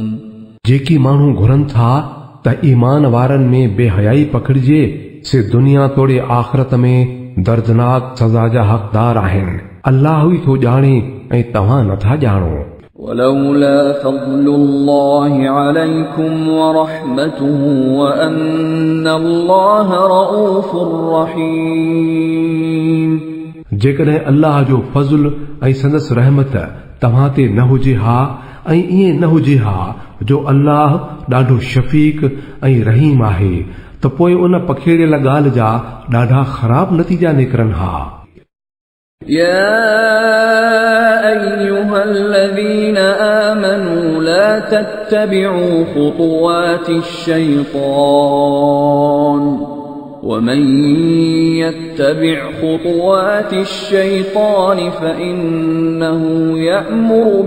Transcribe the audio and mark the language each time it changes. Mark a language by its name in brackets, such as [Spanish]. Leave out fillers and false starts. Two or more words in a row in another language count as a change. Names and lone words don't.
[Sindhi] जेकी माण्हू घुरनि था त ईमान वारनि में बेहयाई पकड़िजे से दुनिया तोड़े आख़िरत में दर्दनाक सज़ा जा हक़दार आहिनि। अल्लाह ई थो ॼाणे ऐं तव्हां नथा ॼाणो। [Arabic] ولولا فضل الله عليكم ورحمته وأن الله رؤوف رحيم। [Sindhi] जेकॾहिं अल्लाह जो फज़ल ऐं संदसि रहमत तव्हां ते न हुजे हा ऐं ईअं न हुजे हा जो अल्लाह ॾाढो शफ़ीक़ ऐं रहीम आहे त पोइ उन पखेड़ियल ॻाल्हि जा ॾाढा ख़राब नतीजा निकिरनि हा। [Arabic] يا أيها الذين آمنوا لا تتبعوا خطوات الشيطان ومن يتبع خطوات الشيطان فإنه يأمر